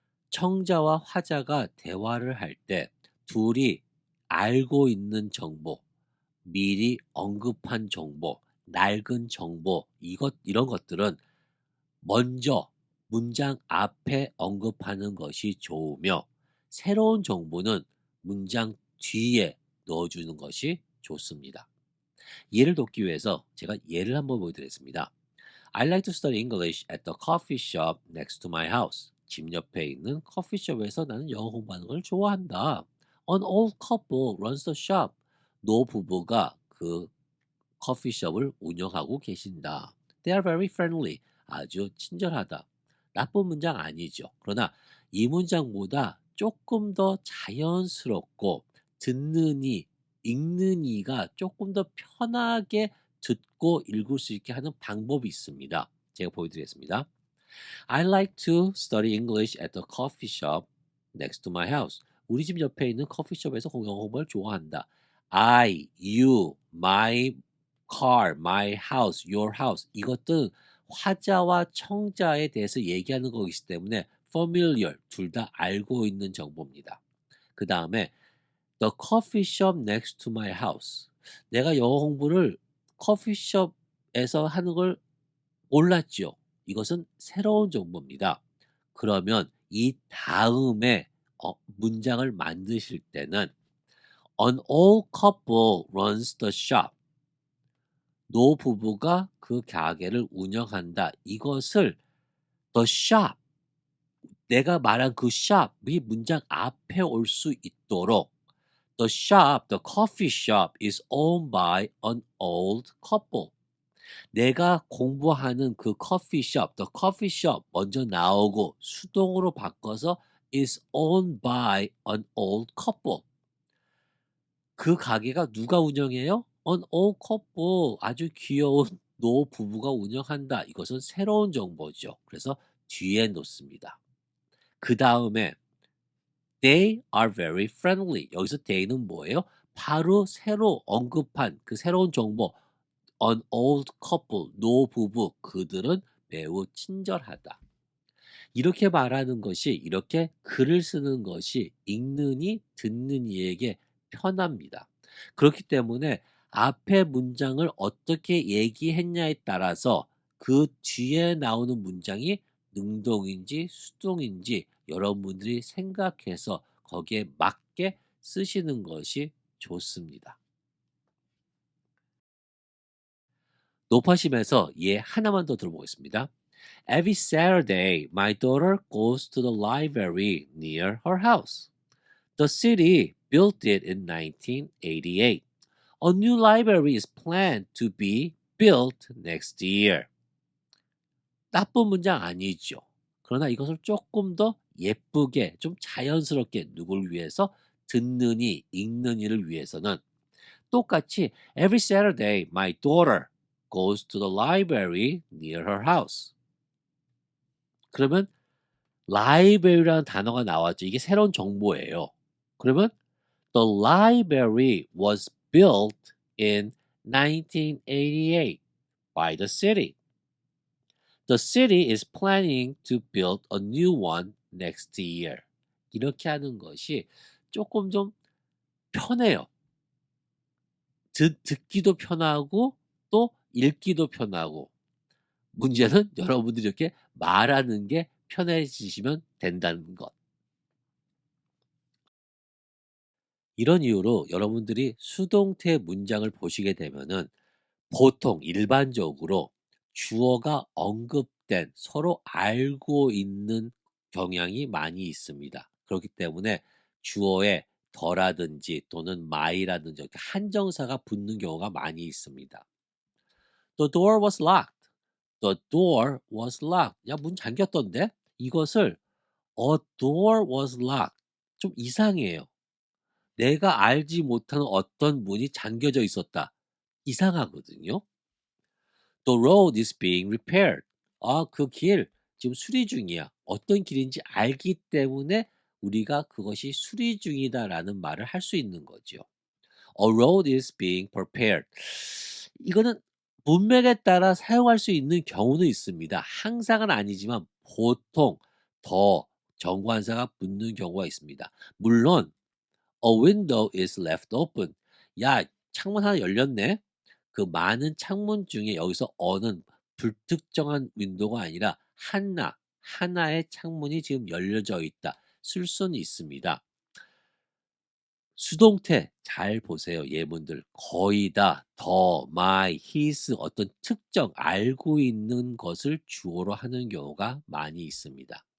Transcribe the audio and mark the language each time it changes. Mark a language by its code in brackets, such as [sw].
[ko] 청자와 화자가 대화를 할 때 둘이 알고 있는 정보, 미리 언급한 정보, 낡은 정보, 이런 것들은 먼저 문장 앞에 언급하는 것이 좋으며 새로운 정보는 문장 뒤에 넣어주는 것이 좋습니다. 예를 돕기 위해서 제가 예를 한번 보여드리겠습니다. [en] I like to study English at the coffee shop next to my house. [ko] 집 옆에 있는 커피숍에서 나는 영어 공부하는 걸 좋아한다. [en] An old couple runs the shop. [ko] 노 부부가 그 커피숍을 운영하고 계신다. [en] They are very friendly. [ko] 아주 친절하다. 나쁜 문장 아니죠. 그러나 이 문장보다 조금 더 자연스럽고 듣는 이, 읽는 이가 조금 더 편하게 듣고 읽을 수 있게 하는 방법이 있습니다. 제가 보여드리겠습니다. [en] I like to study English at the coffee shop next to my house. [ko] 우리 집 옆에 있는 커피숍에서 영어 공부를 좋아한다. [en] I, you, my car, my house, your house. [ko] 이것들은 화자와 청자에 대해서 얘기하는 거기 때문에 familiar, 둘 다 알고 있는 정보입니다. 그 다음에 [en] the coffee shop next to my house. [ko] 내가 영어 공부를 커피숍에서 하는 걸 몰랐죠. 이것은 새로운 정보입니다. 그러면 이 다음에 문장을 만드실 때는 [en] An old couple runs the shop. [ko] 노 부부가 그 가게를 운영한다. 이것을 [en] the shop, [ko] 내가 말한 그 [en] shop이 [ko] 문장 앞에 올 수 있도록 [en] the shop, the coffee shop is owned by an old couple. [ko] 내가 공부하는 그 커피숍, [en] the coffee shop [ko] 먼저 나오고 수동으로 바꿔서 [en] is owned by an old couple. [ko] 그 가게가 누가 운영해요? [en] An old couple. [ko] 아주 귀여운 노 부부가 운영한다. 이것은 새로운 정보죠. 그래서 뒤에 놓습니다. 그 다음에 [en] they are very friendly. [ko] 여기서 they는 뭐예요? 바로 새로 언급한 그 새로운 정보 [en] an old couple, [ko] 노 부부, 그들은 매우 친절하다. 이렇게 말하는 것이, 이렇게 글을 쓰는 것이 읽는 이, 듣는 이에게 편합니다. 그렇기 때문에 앞에 문장을 어떻게 얘기했냐에 따라서 그 뒤에 나오는 문장이 능동인지 수동인지 여러분들이 생각해서 거기에 맞게 쓰시는 것이 좋습니다. 높아심에서 얘 하나만 더 들어보겠습니다. [en] Every Saturday, my daughter goes to the library near her house. The city built it in 1988. A new library is planned to be built next year. [ko] 나쁜 문장 아니죠. 그러나 이것을 조금 더 예쁘게 좀 자연스럽게 누굴 위해서 듣는 이, 읽는 이를 위해서는 똑같이 [en] Every Saturday my daughter goes to the library near her house. [ko] 그러면 library라는 단어가 나왔죠. 이게 새로운 정보예요. 그러면 [en] the library was built in 1988 by the city. The city is planning to build a new one next year. [ko] 이렇게 하는 것이 조금 좀 편해요. 듣기도 편하고 또 읽기도 편하고 문제는 여러분들이 이렇게 말하는 게 편해지시면 된다는 것. 이런 이유로 여러분들이 수동태 문장을 보시게 되면은 보통 일반적으로 주어가 언급된 서로 알고 있는 경향이 많이 있습니다. 그렇기 때문에 주어에 더라든지 또는 my라든지 이렇게 한정사가 붙는 경우가 많이 있습니다. [en] The door was locked. The door was locked. [ko] 야, 문 잠겼던데? 이것을 [en] a door was locked. [ko] 좀 이상해요. 내가 알지 못하는 어떤 문이 잠겨져 있었다. 이상하거든요. [en] The road is being repaired. [ko] 아, 그 길 지금 수리 중이야. 어떤 길인지 알기 때문에 우리가 그것이 수리 중이다라는 말을 할 수 있는 거죠. [en] A road is being prepared. [ko] 이거는 문맥에 따라 사용할 수 있는 경우는 있습니다. 항상은 아니지만 보통 더 정관사가 붙는 경우가 있습니다. [en] 물론 A window is left open. [ko] 야, 창문 하나 열렸네. 그 많은 창문 중에 여기서 어는 불특정한 윈도우가 아니라 하나의 창문이 지금 열려져 있다. 쓸 수는 있습니다. 수동태 잘 보세요. 예문들 거의 다 더, my, his 어떤 특정 알고 있는 것을 주어로 하는 경우가 많이 있습니다.